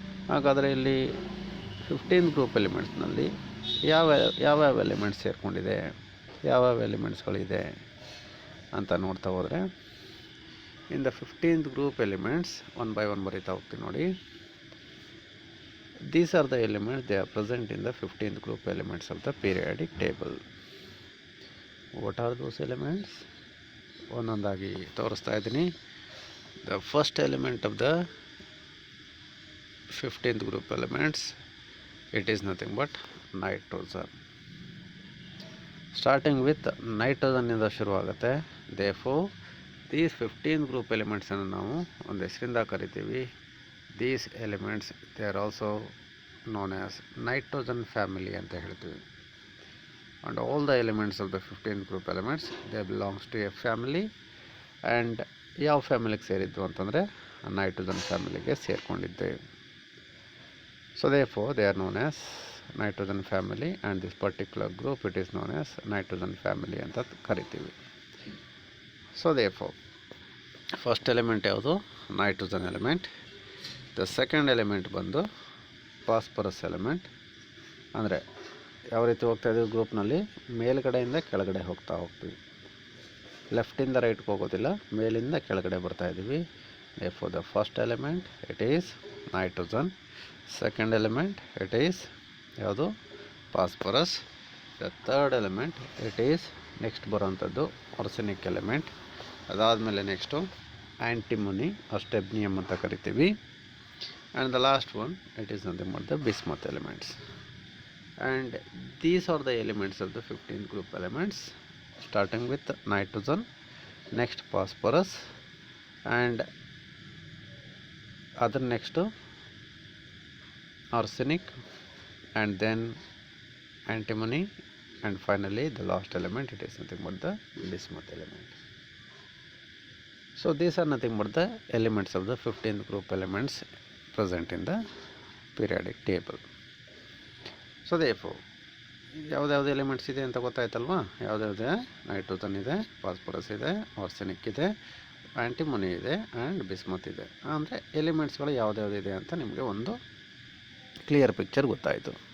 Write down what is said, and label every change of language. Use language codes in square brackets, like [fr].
[kn] ಹಾಗಾದರೆ ಇಲ್ಲಿ 15th group ಎಲಿಮೆಂಟ್ಸ್ನಲ್ಲಿ ಯಾವ್ಯಾವ ಎಲಿಮೆಂಟ್ಸ್ ಸೇರಿಕೊಂಡಿದೆ, ಯಾವ್ಯಾವ ಎಲಿಮೆಂಟ್ಸ್ಗಳಿದೆ ಅಂತ ನೋಡ್ತಾ ಹೋದರೆ, [en] in the 15th group elements one by one [kn] ಬರೀತಾ ಹೋಗ್ತೀವಿ ನೋಡಿ. [en] These are the elements, they are present in the 15th group elements of the periodic table. What are those elements? [kn] ಒಂದೊಂದಾಗಿ ತೋರಿಸ್ತಾ ಇದ್ದೀನಿ. [en] The first element of the 15th group elements, it is nothing but nitrogen. Starting with nitrogen [kn] ಇಂದ ಶುರುವಾಗುತ್ತೆ. [en] Therefore these 15th group elements [kn] ಅನ್ನು ನಾವು ಒಂದು ಹೆಸರಿಂದ ಕರಿತೀವಿ. [en] These elements, they are also known as nitrogen family [kn] ಅಂತ ಹೇಳ್ತೀವಿ. [en] And all the elements of the 15th group elements, they belongs to a family. [kn] And ಯಾವ ಫ್ಯಾಮಿಲಿಗೆ ಸೇರಿದ್ದು ಅಂತಂದರೆ ನೈಟ್ರೋಜನ್ ಫ್ಯಾಮಿಲಿಗೆ ಸೇರಿಕೊಂಡಿದ್ದೆ. [en] So therefore they are known as nitrogen family, and this particular group it is known as nitrogen family [kn] ಅಂತ ಕರಿತೀವಿ. [en] So therefore first element ಯಾವುದು? Nitrogen element. The second element ಬಂದು phosphorus element. [kn] ಅಂದರೆ ಯಾವ ರೀತಿ ಹೋಗ್ತಾ ಇದ್ದೀವಿ ಗ್ರೂಪ್ನಲ್ಲಿ, ಮೇಲ್ಗಡೆಯಿಂದ ಕೆಳಗಡೆ ಹೋಗ್ತೀವಿ, ಲೆಫ್ಟಿಂದ ರೈಟ್ಗೆ ಹೋಗೋದಿಲ್ಲ, ಮೇಲಿಂದ ಕೆಳಗಡೆ ಬರ್ತಾ ಇದ್ದೀವಿ. [en] For the first element it is nitrogen. Second element it is ಯಾವುದು? Phosphorus. The third element it is next ಬರೋವಂಥದ್ದು arsenic element. [kn] ಅದಾದಮೇಲೆ ನೆಕ್ಸ್ಟು ಆ್ಯಂಟಿಮೊನಿ ಸ್ಟೆಬ್ನಿಯಮ್ ಅಂತ ಕರಿತೀವಿ. [en] And the last one, it is nothing but the bismuth elements. And these are the elements of the 15th group elements, starting with nitrogen, next phosphorus, and other next arsenic, and then antimony, and finally the last element, it is nothing but the bismuth element. So these are nothing but the elements of the 15th group elements present in the periodic table. [kn] So therefore ಯಾವುದ್ಯಾವುದು elements ಇದೆ ಅಂತ ಗೊತ್ತಾಯ್ತಲ್ವಾ? ಯಾವುದ್ಯಾವುದೇ? Nitrogen ಇದೆ, phosphorus ಇದೆ, arsenic ಇದೆ, ಆ್ಯಂಟಿಮೊನಿ ಇದೆ, and bismuth ಇದೆ. ಅಂದರೆ ಎಲಿಮೆಂಟ್ಸ್ಗಳು ಯಾವುದ್ಯಾವುದಿದೆ ಅಂತ ನಿಮಗೆ ಒಂದು ಕ್ಲಿಯರ್ ಪಿಕ್ಚರ್ ಗೊತ್ತಾಯಿತು.